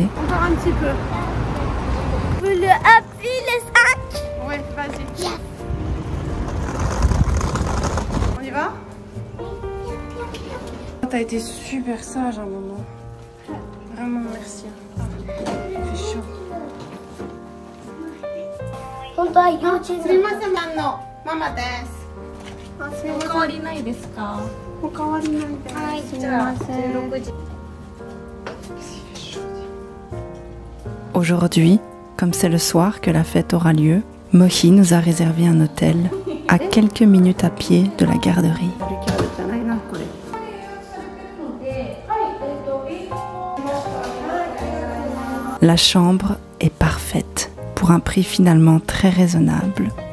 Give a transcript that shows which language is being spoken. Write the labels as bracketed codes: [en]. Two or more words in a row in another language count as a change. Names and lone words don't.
[fr] Encore un petit peu. Le happy les sacs. Ouais, vas-y. Yes. On y va? T'as été super sage à un moment. Vraiment merci. Il fait chaud. [ja] 本当は幼稚園すみません、ママです。お変わりないですか？お変わりないです。はい、すみません。16時。 [fr] Aujourd'hui, comme c'est le soir que la fête aura lieu, Mohi nous a réservé un hôtel à quelques minutes à pied de la garderie. La chambre est parfaite pour un prix finalement très raisonnable.